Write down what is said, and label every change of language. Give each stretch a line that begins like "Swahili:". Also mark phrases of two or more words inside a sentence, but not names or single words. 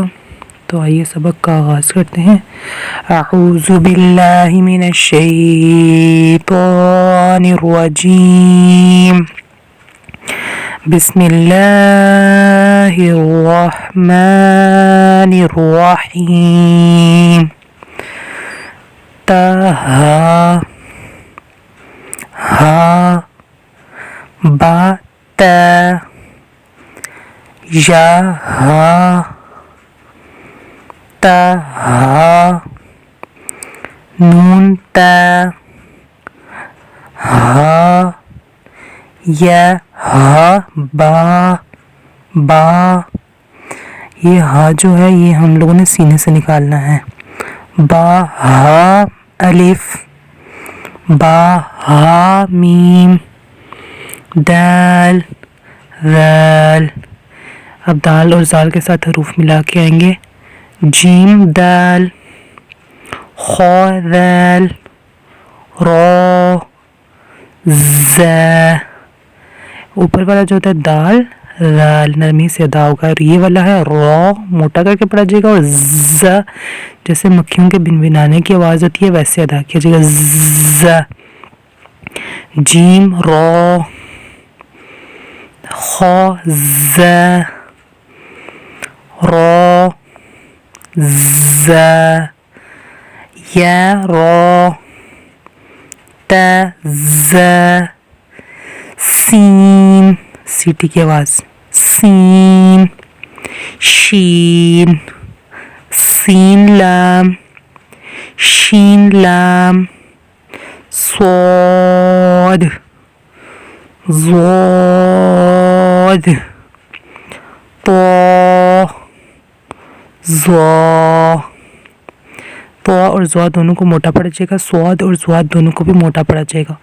Urdu: تو آئیے سبق کا آغاز کرتے ہیں۔
Arabic: اعوذ باللہ من الشیطان الرجیم، بسم اللہ الرحمن الرحیم۔ تہا ہا با تا یا ہا تا ہا نون تا ہا یا ہا با با،
Urdu: یہ ہا جو ہے یہ ہم لوگوں نے سینے سے نکالنا ہے۔ با ہا الف، با ہا میم، دال ذال، اب دال اور زال کے ساتھ حروف ملا کے آئیں گے۔ جیم دال، خا ذال، را زا، اوپر والا جو ہوتا ہے دال ذال نرمی سے ادا ہوگا، اور یہ والا ہے را موٹا کر کے پڑھا جائے گا، اور ز جیسے مکھیوں کے بنبنانے کی آواز ہوتی ہے ویسے ادا کیا جائے گا، ز۔
Arabic: جیم را، خا ز، را ز، یا را، تا ز،
Urdu: سین سیٹی کی آواز، سین، شین، سین لام، شین لام، صاد، ضاد، طا، ظا، طا اور ظا دونوں کو موٹا پڑا جائے گا، صاد اور ضاد دونوں کو بھی موٹا پڑا جائے گا۔